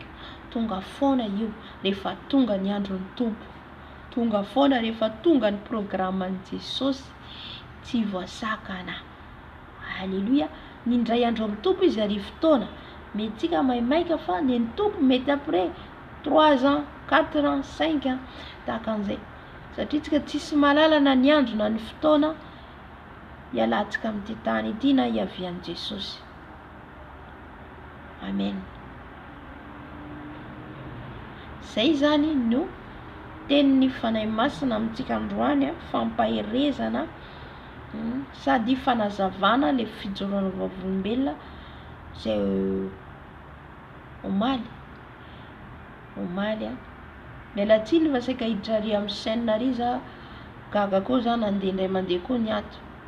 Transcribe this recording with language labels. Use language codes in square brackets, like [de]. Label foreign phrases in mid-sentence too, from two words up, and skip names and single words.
[mg] Tonga foana io rehefa tonga ny andron'ny Tompo. Tonga foana rehefa tonga ny programan'i Jesosy. Tsy voasakana. Halleluia. Ny indray andro amin'ny Tompo izy arivo fotoana. Metsika maimaika fa ny Tompo mety [fr] après 3 ans, 4 ans, 5 ans. [mg] Tahaka an'izay. Satria tsika tsisy malalana ny andro na ny fotoana hialantsika amin'ity tany ity na hiavian'i Jesosy. Amen. Zay zany no tenin'ny fanahy masina amintsika androany, fampaherezana sady fanazavana le fijoroana vavolombelona zay omaly miala tsiny fa saika hidrary amin'ny chaîne ary za gaga koa zany andeha indray mandeha koa ny ato.